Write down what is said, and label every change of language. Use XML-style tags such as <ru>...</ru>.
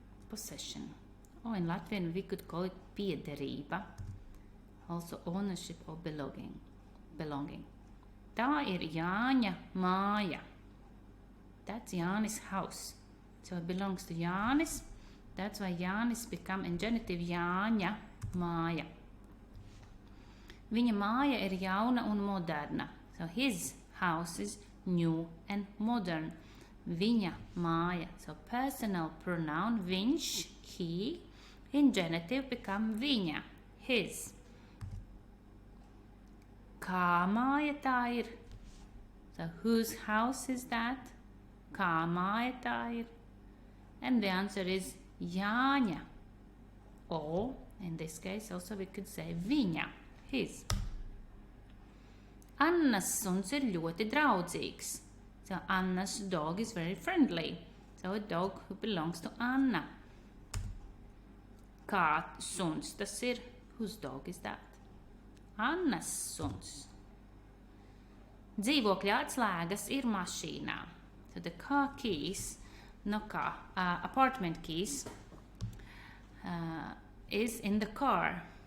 <en>Possession. Or in Latvian we could call it piederība, also ownership or belonging.</en> <lv>Tā ir Jāņa māja.</lv> <en>That's Jānis' house. So it belongs to Jānis. That's why Jānis become in genitive</en> <lv>Jāņa māja. Viņa māja ir jauna un moderna.</lv> <en>So his house is new and modern.</en> <lv>Viņa māja.</lv> <en>So personal pronoun viņš, he. In genitive become viņa, his.</en> <lv>Kā māja tā ir?</lv> <en>So whose house is that?</en> <lv>Kā māja tā ir?</lv> <en>And the answer is Jāņa. Or, in this case, also we could say viņa, his.</en> <lv>Annas suns ir ļoti draudzīgs.</lv> <en>So Anna's dog is very friendly. So a dog who belongs to Anna.</en> <lv>Kā suns tas ir?</lv> <en>Whose dog is that?</en> <lv>Annas suns. Dzīvokļa atslēgas ir mašīnā.</lv> <en>So the car keys, no car, apartment keys is in the car.</en>